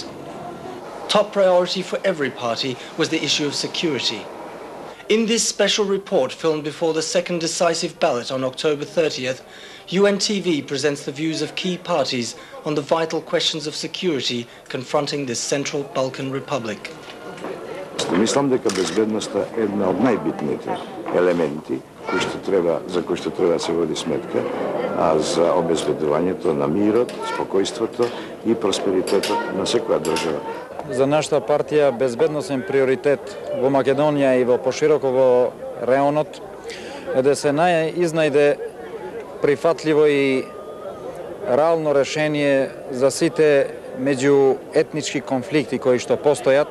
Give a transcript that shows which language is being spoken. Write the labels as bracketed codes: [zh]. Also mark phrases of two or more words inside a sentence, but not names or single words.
[en] Top priority for every party was the issue of security. In this special report filmed before the second decisive ballot on October 30th, UNTV presents the views of key parties on the vital questions of security confronting this Central Balkan Republic. [mk] Мислам дека безбедноста е една од најбитните елементи за кои што треба да се води сметка, а за обезбедувањето на мирот, спокојството и просперитетот на секоја држава. За нашата партија безбедносен приоритет во Македонија и во пошироко во регионот е да се изнајде прифатливо и реално решение за сите меѓуетнички конфликти кои што постојат.